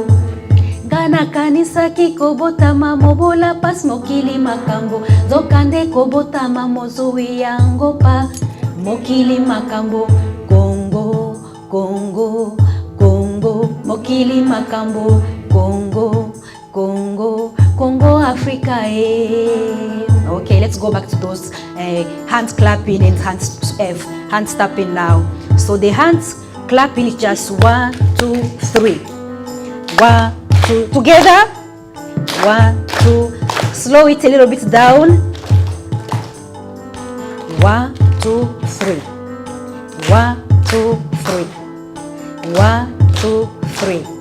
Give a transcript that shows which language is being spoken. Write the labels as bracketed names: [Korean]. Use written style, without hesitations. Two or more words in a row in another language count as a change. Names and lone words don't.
[Lingala] Ngana kanisa kikobotama mobola pas mokili makambo, zokande kobotama mozwi yango pa mokili makambo. Congo Congo Congo mokili makambo, Congo Congo Congo Africa eh. [English] Okay, let's go back to those hand clapping and hand tapping now. So the hands clapping is just 1 2 3, 1 2 together, 1 2, slow it a little bit down, 1 2 3, 1 2 3, 1 2 3.